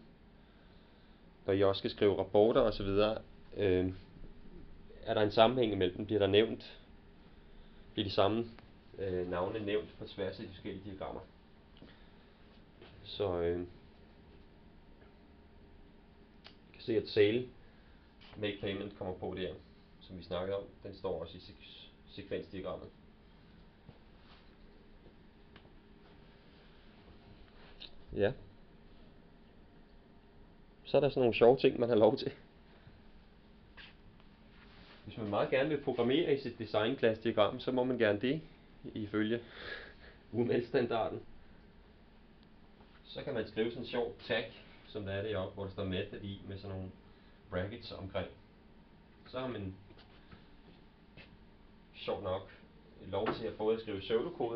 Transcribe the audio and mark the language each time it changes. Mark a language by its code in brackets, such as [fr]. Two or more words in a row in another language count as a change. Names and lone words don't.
[da] Når I også skal skrive rapporter osv., er der en sammenhæng imellem dem? Bliver der nævnt? Bliver de samme navne nævnt på tværs af de forskellige diagrammer? Så I kan se, at [en] sale make payment [da] kommer på der, som vi snakkede om. Den står også i sekvensdiagrammet. Ja. Så er der sådan nogle sjove ting, man har lov til. Hvis man meget gerne vil programmere i sit design-class-diagram, så må man gerne det, ifølge UML-standarden. Så kan man skrive sådan en sjov tag, som der er deroppe, hvor der står method i, med sådan nogle brackets omkring. Så har man sjovt nok lov til at både at skrive pseudokode.